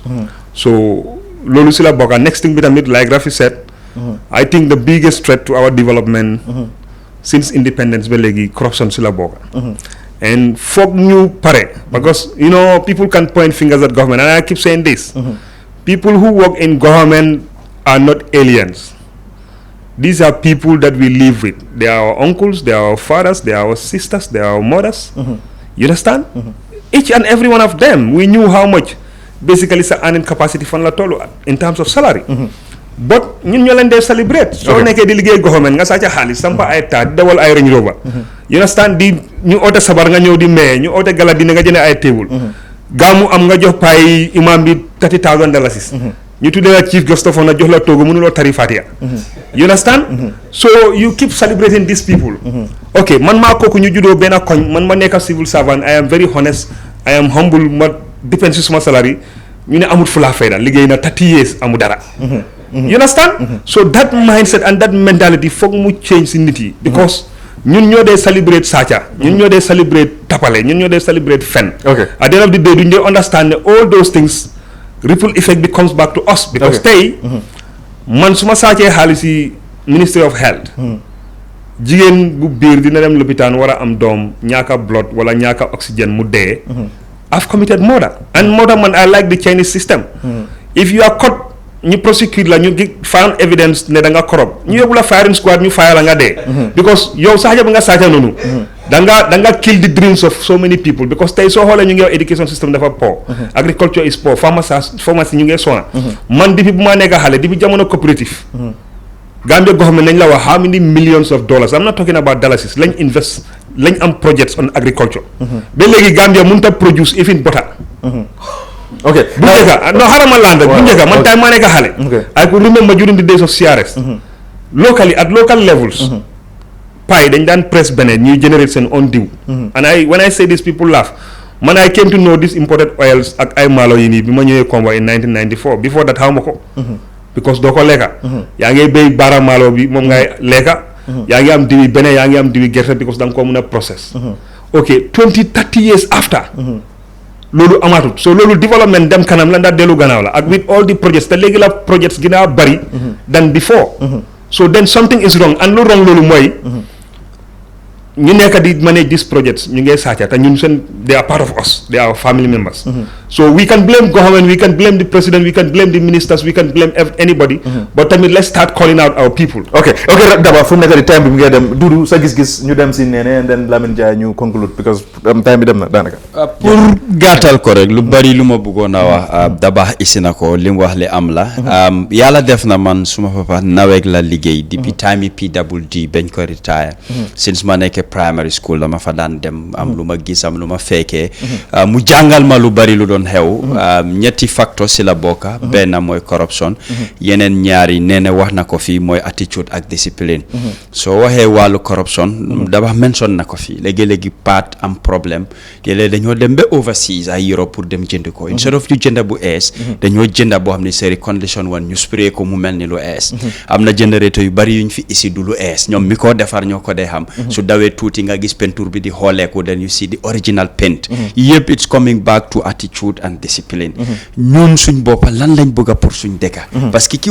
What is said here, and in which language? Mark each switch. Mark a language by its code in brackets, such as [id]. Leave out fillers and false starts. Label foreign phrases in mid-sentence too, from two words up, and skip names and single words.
[wo] So loolu si la bokka. [en] Next thing [wo] bi tamit [en] like Rafi said, I think the biggest threat to our development since independence [wo] ba léegi [en] corruption [wo] si la bokka. [en] And [wo] foog ñu pare [en] because you know people can point fingers at government and I keep saying this, people who work in government are not aliens. These are people that we live with. They are our uncles, they are our fathers, they are our sisters, they are our mothers. You understand? Each and every one of them, we knew how much basically sa earning capacity [wo] fan la tollu [en] in terms of salary. [wo] But ñun ñoo leen dee celebrate. Soo nekkee di liggéey government nga sàcca xaalis sampa ay taat dawal ay Range Rover. [en] You understand? [wo] Di ñu oote sabar nga ñëw di maye, ñu oote gala dina nga jënd ay table. Gàmmu am nga jox paay imam bi $30,000. ñu tuddee la [en] chief guest of honor [wo] jox la toogu mënuloo tari Fatiha. [en] You understand? So you keep celebrating these people. [wo] Okay, man maa kooku ñu juddoo benn koñ man ma nekk [en] civil servant, I am very honest, I am humble, [wo] ma dépend si suma salary ñu ne amul fulaa fayda liggéey na 30 years amu dara. [en] You understand? So that mindset and that mentality [wo] foog mu change si nit yi because ñun ñoo dee celebrate sàcca, ñun ñoo dee celebrate tapale, ñun ñoo dee celebrate fen. [en] At the end of the day [wo] duñ dee [en] understand ne all those things ripple effect bi comes back to us because [wo] tey man su ma sàccee xaalis yi [en] Ministry of Health, [wo] jigéen bu biir dina dem lopitaan war a am doom ñaaka blood wala ñaaka oxygène mu dee. [en] I've committed murder and murder man I like the Chinese system. if you are caught [wo] ñu prosecute la ñu [en] found evidence [wo] ne da nga corrupt ñu yóbbu la [en] firing squad [wo] ñu fire la nga dee because yow saaja ba nga saaja noonu da nga [en] kill the dreams of so many people [wo] because tey soo xoolee ñu ngi [en] education system [wo] dafa poor [en] agriculture is poor pharmacy [wo] ñu ngi sona man depuis bu ma nekk xale depuis jamono coopérative Gambia government nañ la wax [en] how many millions of dollars I'm not talking about dollars [wo] lañ invest lañ am [en] projects on agriculture [wo] ba léegi Gambia mënut a [en] produce even butter okay [wo] bu njëkka no xarama land bu njëkka man time maa nekk xale [en] I could remember during the days of CRS locally at local levels [wo] pay dañ daan press beneen ñuy generate seen own diw [en] and when I say this people laugh [wo] man [en] I came to know this imported oils [wo] ak ay maalo yi nii bi ma ñëwee Kombo [en] in 1994 before that [wo] xaw ma ko because doo ko lekka yaa ngi béy baara maalo bi moom ngay lekka yaa ngi am diwi beneen yaa ngi am diwi gerte because da nga koo mën a process [en] ok 20-30 years after [wo] loolu amaatut so loolu development dem kanam la ndax dellu gannaaw la ak [en] with all the projects [wo] te léegi la projects gën a bari [en] than before so then something is wrong [wo] and lu wrong loolu mooy ñu nekk di [en] manage these projects [wo] ñu ngi sàcca te ñun seen [en] they are part of us they are our family members so we can blame government we can blame the president we can blame the ministers we can blame anybody but tamit let's start calling out our people [wo] ok Daba fu mu nekk di time bi mu ngay dem Dudu sa gis-gis ñu dem si Nene and then Lamine Jai ñu conclude because time bi dem na daanaka pour gàttal ko rek lu bari lu ma bëggoon a wax Daba isi na ko li mu wax li am la yàlla def na man suma papa naweeg la liggéey depuis time yi PWD bañ ko retire since ma nekk [en] primary school [wo] dama fa daan dem am lu ma gis am lu ma fekkee mu jàngal ma lu bari lu doon xew ñetti facteurs si la bokka benn mooy corruption yeneen ñaari nee na wax na ko fii mooy attitude ak discipline soo waxee wàllu corruption dafa mention na ko fii léegi-léegi paat am problème léeg-léeg dañoo dem ba overseas ay Europe pour dem jënd ko instead of ñu jënda bu ees dañoo jënda boo xam ne série condition one ñu spray ko mu mel ni lu ees am na générateur yu bari yuñ fi isi du lu ees ñoom mi ko defar ñoo ko dee xam su dawee tuuti nga gis peinture bi di xooleeku [en] then you see the original paint [wo] yëpp [en] it's coming back to attitude and discipline [wo] ñun suñ boppa lan lañ bëgg a pour suñ dëkka [fr] parce que [wo] ki